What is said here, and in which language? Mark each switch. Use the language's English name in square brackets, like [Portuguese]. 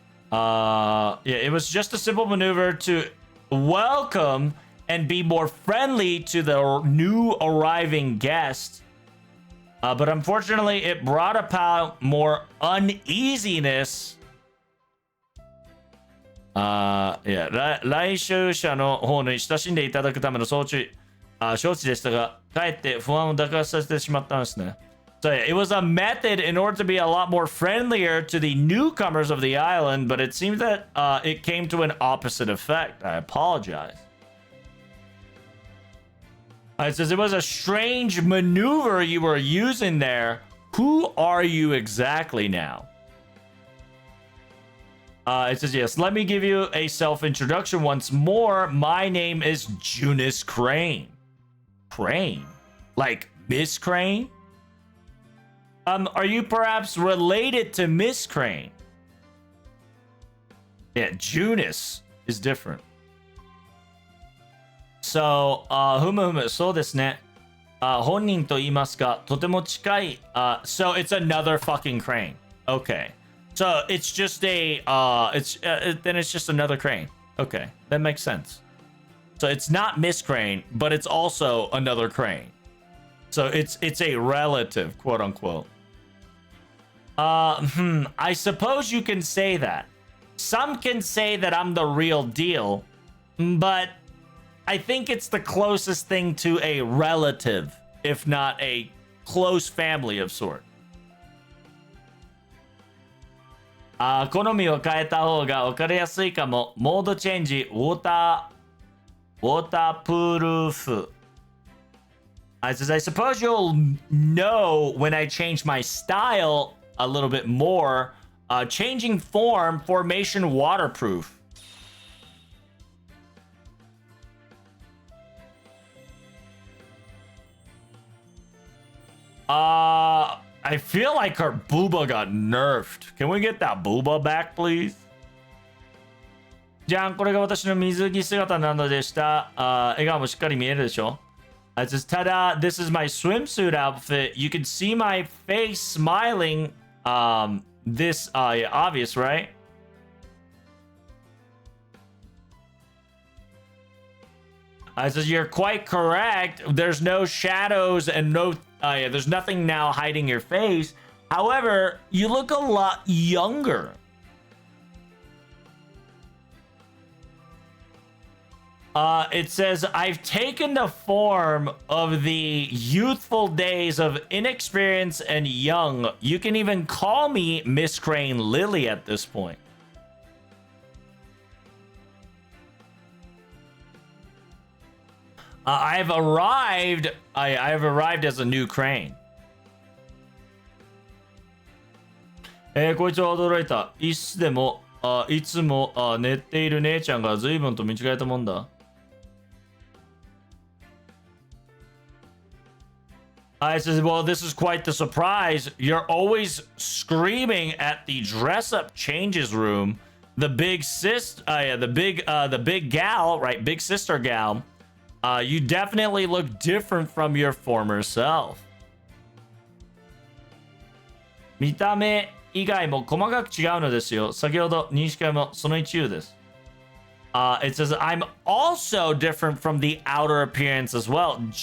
[English] It was just a simple maneuver to welcome and be more friendly to the new arriving guest. But unfortunately, it brought about more uneasiness. [Japanese] 来週者の方に親しんでいただくための承知でしたが、かえって不安を抱かさせてしまったんですね。 [English] So yeah, it was a method in order to be a lot more friendlier to the newcomers of the island, but it seems that it came to an opposite effect. I apologize. It says it was a strange maneuver you were using there. Who are you exactly now? It says, yes, let me give you a self-introduction once more. My name is Junis Crane. Crane? Like Miss Crane? Are you perhaps related to Miss Crane? Yeah, Junis is different. [Japanese] So, ふむふむ、そうですね。本人と言いますか、とても近い。 [English] So it's another fucking crane. Okay. So it's just then it's just another crane. Okay, that makes sense. So it's not Miss Crane, but it's also another crane. So it's a relative, quote unquote. I suppose you can say that. Some can say that I'm the real deal, but I think it's the closest thing to a relative, if not a close family of sort. [Japanese] 好みを変えた方が分かりやすいかも。モードチェンジ、ウォータープルーフ。 [English] I says, I suppose you'll know when I change my style a little bit more. Changing formation waterproof. I feel like her booba got nerfed. Can we get that booba back, please? [Japanese] じゃん、これが私の水着姿なのでした。笑顔もしっかり見えるでしょ。 [English] It says, ta-da, this is my swimsuit outfit. You can see my face smiling. This, yeah, obvious, right? It says, you're quite correct. There's no shadows and no, yeah, there's nothing now hiding your face. However, you look a lot younger. It says, I've taken the form of the youthful days of inexperience and young. You can even call me Miss Crane Lily at this point. I've arrived as a new crane. [Japanese] こいつは驚いた。いつも寝ている姉ちゃんが随分と見違えたもんだ。 [English] I says, well, this is quite the surprise. You're always screaming at the dress-up changes room. The big the big gal, right? Big sister gal. You definitely look different from your former self. [Japanese] 見た目以外も細かく違うのですよ。先ほど認識もその一部です。 [English] It says, I'm also different from the outer appearance as well.